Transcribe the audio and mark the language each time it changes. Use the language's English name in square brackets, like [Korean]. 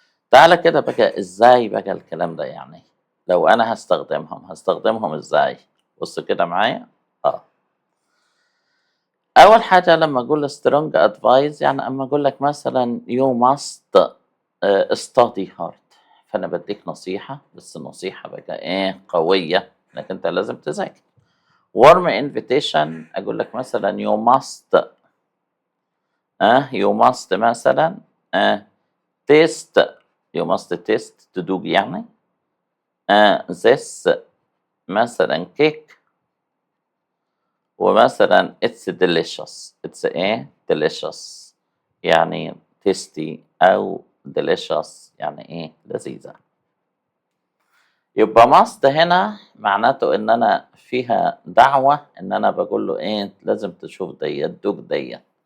[Arabic] تعالى كده بقى ازاي بقى الكلام ده يعني. لو أنا هستخدمهم ازاي؟ بص كده معايا. أول حاجة لما أقول strong advice يعني أما أقول لك مثلا [English] you must study hard، [Arabic] فأنا بديك نصيحة، بس النصيحة بقى إيه؟ قوية، إنك أنت لازم تذاكر. [English] warm invitation [Arabic] أقول لك مثلا [English] you must you must مثلا test. you must test [Arabic] تدوق يعني [English] this مثلا cake. [Arabic] ومثلا [English] it's delicious. it's [Arabic] ايه؟ delicious يعني [English] tasty [Arabic] أو delicious يعني ايه؟ لذيذة. يبقى must هنا معناته ان انا فيها دعوة ان انا بقول له ايه؟ لازم تشوف ديت، دوق ديت.